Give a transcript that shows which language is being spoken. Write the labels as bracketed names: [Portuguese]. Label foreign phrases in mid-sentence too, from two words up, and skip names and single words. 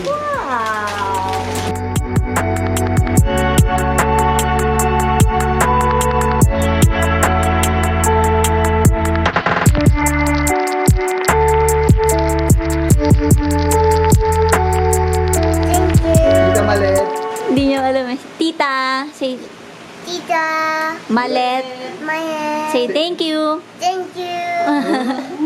[English] Wow! Thank you! Tita Malet. [Filipino] Hindi niyo alam eh. Tita, [English] say Tita! Malet. My hand! Say thank you. Thank you!